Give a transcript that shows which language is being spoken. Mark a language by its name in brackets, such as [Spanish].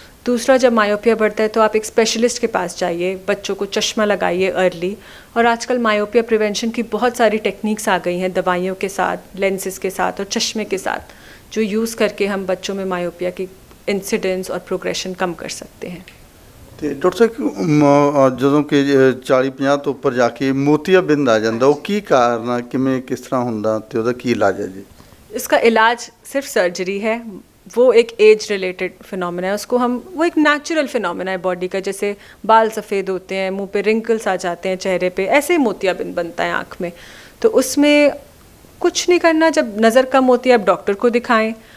[Hindi] दूसरा, जब मायोपिया बढ़ता है तो आप एक स्पेशलिस्ट के पास जाइए, बच्चों को चश्मा लगाइए अर्ली। और आजकल मायोपिया प्रिवेंशन की बहुत सारी टेक्निक्स आ गई हैं दवाइयों के साथ, लेंसेज के साथ और चश्मे के साथ, जो यूज़ करके हम बच्चों में मायोपिया की इंसिडेंस और प्रोग्रेशन कम कर सकते हैं। [Punjabi] ਤੇ ਡਾਕਟਰ ਸਾਹਿਬ ਜਦੋਂ ਕਿ 40-50 ਤੋਂ ਉੱਪਰ ਜਾ ਕੇ ਮੋਤੀਆਬਿੰਦ ਆ ਜਾਂਦਾ, ਉਹ ਕੀ ਕਾਰਨ ਆ, ਕਿਵੇਂ ਕਿਸ ਤਰ੍ਹਾਂ ਹੁੰਦਾ ਤੇ ਉਹਦਾ ਕੀ ਇਲਾਜ ਹੈ ਜੀ? [Hindi] इसका इलाज सिर्फ सर्जरी है। वो एक एज रिलेटेड फिनोमेना है। उसको हम वो एक नेचुरल फिनोमेना है बॉडी का। जैसे बाल सफ़ेद होते हैं, मुंह पे रिंकल्स आ जाते हैं चेहरे पे, ऐसे ही मोतियाबिंद बनता है आँख में। तो उसमें कुछ नहीं करना। जब नज़र कम होती है आप डॉक्टर को दिखाएं।